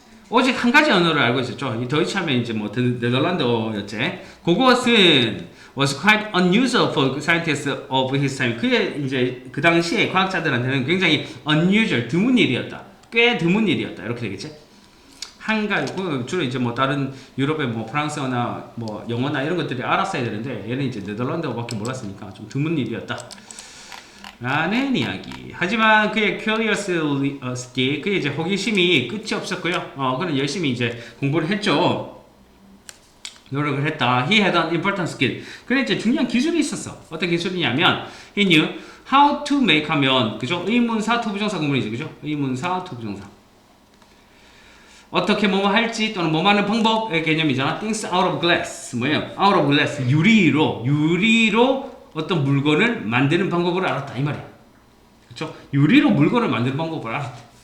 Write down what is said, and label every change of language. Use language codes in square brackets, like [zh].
[ko] 오직 한 가지 언어를 알고 있었죠. 이 더이치 하면 이제 뭐 네덜란드어였지. 그것은 [en] was quite unusual for scientists of his time. [ko] 그의 이제 그 당시에 과학자들한테는 굉장히 unusual, 드문 일이었다. 꽤 드문 일이었다. 이렇게 되겠지. 한 가지, 주로 이제 뭐 다른 유럽의 뭐 프랑스어나 뭐 영어나 이런 것들이 알았어야 되는데 얘는 이제 네덜란드어밖에 몰랐으니까 좀 드문 일이었다. 라는 이야기. 하지만 그의 curiosity, 그의 이제 호기심이 끝이 없었고요. 그는 열심히 이제 공부를 했죠. 노력을 했다. [en] He had an important skill. [ko] 그래 이제 중요한 기술이 있었어. 어떤 기술이냐면 [en] he knew how to make [ko] 하면 그죠? 의문사 투부정사 구문이죠. 그죠? 의문사 투부정사. 어떻게 뭐뭐 할지 또는 뭐뭐 하는 방법의 개념이잖아. [en] Things out of glass. [ko] 뭐예요? [en] Out of glass. [ko] 유리로 어떤 물건을 만드는 방법을 알았다. 이 말이야. 그쵸? 유리로 물건을 만드는 방법을 알았다.